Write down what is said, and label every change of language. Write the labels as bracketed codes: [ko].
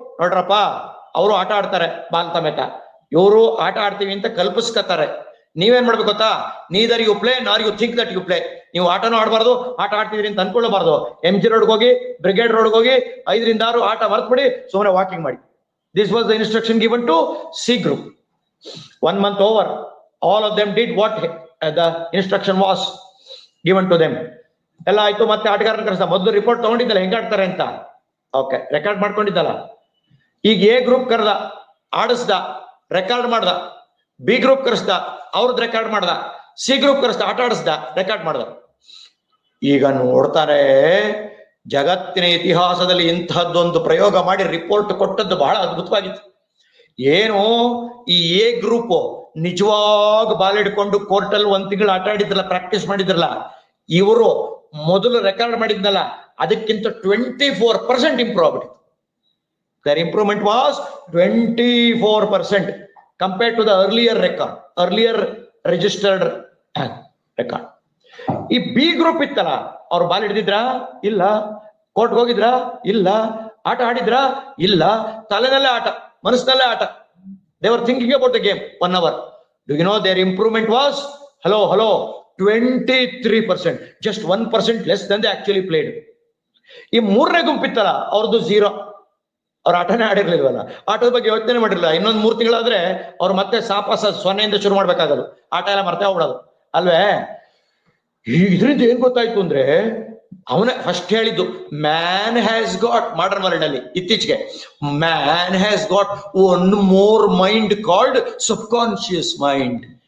[kn] ನೋಡ್ರಪ್ಪ, ಅವರು ಆಟ ಆಡ್ತಾರೆ ಬಾಲ್ ಸಮೇತ, ಇವರು ಆಟ ಆಡ್ತೀವಿ ಅಂತ ಕಲ್ಪಿಸ್ಕೊತಾರೆ. ನೀವೇನ್ ಮಾಡ್ಬೇಕು ಗೊತ್ತಾ? [en] Neither you play nor you think that you play. [kn] ನೀವು ಆಟನೂ ಆಡಬಾರ್ದು, ಆಟ ಆಡ್ತಿದ್ರಿ ಅಂತ ಅನ್ಕೊಳ್ಳಬಾರ್ದು. MG ರೋಡ್ಗೆ ಹೋಗಿ, ಬ್ರಿಗೇಡ್ ರೋಡ್ಗೆ ಹೋಗಿ 5 ರಿಂದ 6 ಆಟ ಮರ್ತ್ಬಿಡಿ, ಸುಮ್ಮನೆ ವಾಕಿಂಗ್ ಮಾಡಿ. [en] This was the instruction given to C group. 1 month over, all of them did what the instruction was given to them. [kn] ಎಲ್ಲ ಆಯ್ತು. ಮತ್ತೆ ಆಟಗಾರನ ಕರೆಸ್ದ. ಮೊದಲು ರಿಪೋರ್ಟ್ ತಗೊಂಡಿದ್ದಲ್ಲ ಹೆಂಗ್ ಆಡ್ತಾರೆ ಅಂತ, ಓಕೆ, ರೆಕಾರ್ಡ್ ಮಾಡ್ಕೊಂಡಿದ್ದಲ್ಲ. ಈಗ A group ಕರೆದ, ಆಡಿಸ್ದ, ರೆಕಾರ್ಡ್ ಮಾಡ್ದ. B group ಕರೆಸ್ದ, ಅವ್ರದ್ದು ರೆಕಾರ್ಡ್ ಮಾಡ್ದ. C group ಕರೆಸ್ದ, ಆಟ ಆಡಿಸ್ದ, ರೆಕಾರ್ಡ್ ಮಾಡ್ದ. ಈಗ ನೋಡ್ತಾರೆ, ಜಗತ್ತಿನ ಇತಿಹಾಸದಲ್ಲಿ ಇಂತಹದ್ದೊಂದು ಪ್ರಯೋಗ ಮಾಡಿ ರಿಪೋರ್ಟ್ ಕೊಟ್ಟದ್ದು ಬಹಳ ಅದ್ಭುತವಾಗಿತ್ತು. ಏನು, ಈ A group ನಿಜವಾಗ ಬಾಲ್ ಹಿಡ್ಕೊಂಡು ಕೋರ್ಟಲ್ಲಿ 1 ತಿಂಗಳು ಆಟ ಆಡಿದ್ರಲ್ಲ, ಪ್ರಾಕ್ಟೀಸ್ ಮಾಡಿದ್ರಲ್ಲ, ಇವರು ಮೊದಲು ರೆಕಾರ್ಡ್ ಮಾಡಿದ್ನಲ್ಲ, ಅದಕ್ಕಿಂತ 24% ಇಂಪ್ರೂವ್ ಆಗ್ಬಿಟ್ಟಿತ್ತು. [en] Their improvement was 24% compared to the earlier record, earlier registered record. [kn] ಈ ಬಿ ಗ್ರೂಪ್ ಇತ್ತಲ್ಲ, ಅವ್ರು ಬಾಲ್ ಹಿಡಿದಿದ್ರಾ? ಇಲ್ಲ. ಕೋರ್ಟ್ಗೆ ಹೋಗಿದ್ರಾ? ಇಲ್ಲ. ಆಟ ಆಡಿದ್ರಾ? ಇಲ್ಲ. ತಲೆನಲ್ಲೇ ಆಟ, ಮನಸ್ಸಿನಲ್ಲೇ ಆಟ. [en] They were thinking about the game 1 hour. Do you know their improvement was? Hello, 23%. Just 1% less than they actually played. [kn] ಈ ಮೂರನೇ ಗುಂಪಿತ್ತಲ್ಲ, ಅವ್ರದ್ದು 0. ಅವ್ರ ಆಟನೇ ಆಡಿರ್ಲಿಲ್ವಲ್ಲ, ಆಟದ ಬಗ್ಗೆ ಯೋಚನೆ ಮಾಡಿರಲಿಲ್ಲ. ಇನ್ನೊಂದು 3 ತಿಂಗಳಾದ್ರೆ ಅವ್ರು ಮತ್ತೆ ಸಾಪಾಸ 0ಯಿಂದ ಶುರು ಮಾಡ್ಬೇಕಾಗದು, ಆಟ ಎಲ್ಲ ಮರ್ತೇ ಹೋಗ್ಬಿಡೋದು ಅಲ್ವೇ. ಇದರಿಂದ ಏನ್ ಗೊತ್ತಾಯ್ತು ಅಂದ್ರೆ, ಅವನೇ ಫಸ್ಟ್ ಹೇಳಿದ್ದು, [en] Man has got, modern world ಅಲ್ಲಿ ಇತ್ತೀಚೆಗೆ, man has got one more mind called subconscious mind.